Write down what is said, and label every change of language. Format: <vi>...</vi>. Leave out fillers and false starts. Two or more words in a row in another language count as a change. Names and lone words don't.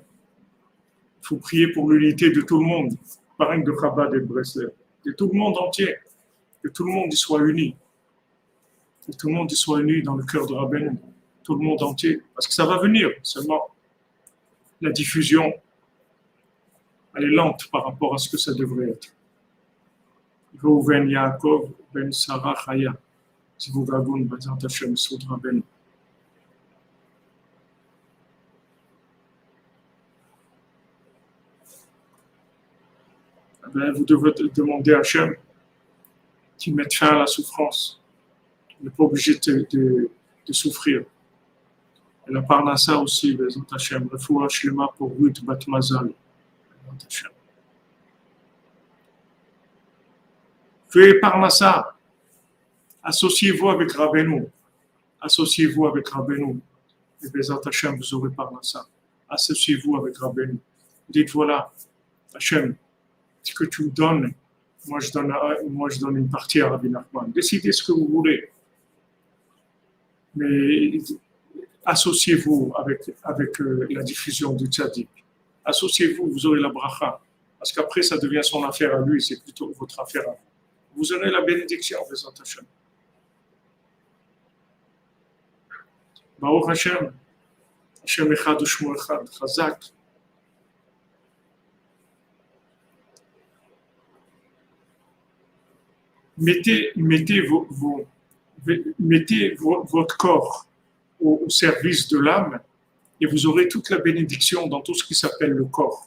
<fr>Il faut prier pour l'unité de tout le monde, pareil de Chabad et de Breslev, de tout le monde entier, que tout le monde y soit uni, que tout le monde y soit uni dans le cœur de Rabbeinu, tout le monde entier, parce que ça va venir, seulement la diffusion, elle est lente par rapport à ce que ça devrait être.</fr> <he>ראובן יעקב בן שרה חיה, זיווג הגון, בעזרת השם, סוד רבינו.</he> <fr>Ben, vous devez demander à Hachem qui mette fin à la souffrance. On n'est pas obligé de souffrir. Et la Parnassa aussi,</fr> <he>בעזרת השם, רפואה שלמה pour רות בת מזל. בעזרת השם.</he> <fr>Faites Parnassa. Associez-vous avec Rabbeinu. Associez-vous avec Rabbeinu. Et</fr> <he>בעזרת השם,</he> <fr>vous aurez Parnassa. Associez-vous avec Rabbeinu. Dites voilà, Hashem, ce que tu me donnes, moi je donne une partie à Rabbi Nachman. Décidez ce que vous voulez. Mais associez-vous avec la diffusion du tzaddik. Associez-vous, vous aurez la bracha. Parce qu'après, ça devient son affaire à lui, c'est plutôt votre affaire à vous. Vous aurez la bénédiction,</fr> <he>בעזרת השם. ברוך השם. השם אחד ושמו אחד.</he> <fr>Chazak. Mettez votre corps au service de l'âme et vous aurez toute la bénédiction dans tout ce qui s'appelle le corps.</fr>